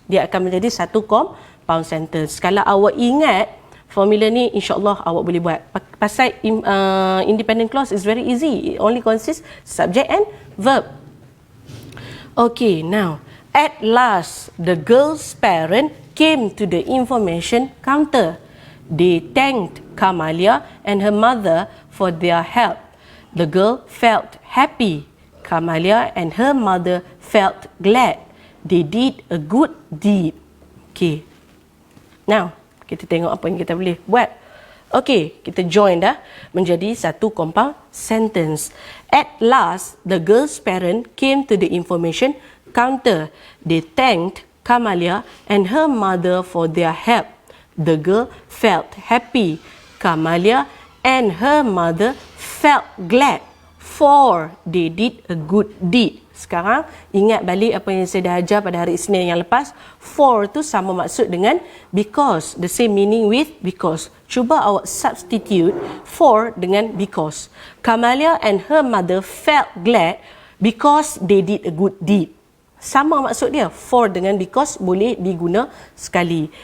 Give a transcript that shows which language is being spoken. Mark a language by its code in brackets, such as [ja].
[ms] Dia akan menjadi satu compound sentence. Kalau awak ingat formula ni, insyaAllah awak boleh buat. [en] Pasal independent clause is very easy. It only consists subject and verb. Okay, now, at last, the girl's parent came to the information counter. They thanked Kamalia and her mother for their help. The girl felt happy. Kamalia and her mother felt glad. They did a good deed. Okay. [ms] Now, kita tengok apa yang kita boleh buat. Okey, kita join dah menjadi satu compound sentence. [en] At last, the girl's parent came to the information counter. They thanked Kamalia and her mother for their help. The girl felt happy. Kamalia and her mother felt glad, for they did a good deed. [ms] Sekarang ingat balik apa yang saya dah ajar pada hari Isnin yang lepas. For tu sama maksud dengan because. [en] The same meaning with because. [ms] Cuba awak substitute for dengan because. [en] Kamalia and her mother felt glad because they did a good deed. [ms] Sama maksud dia. For dengan because boleh diguna sekali.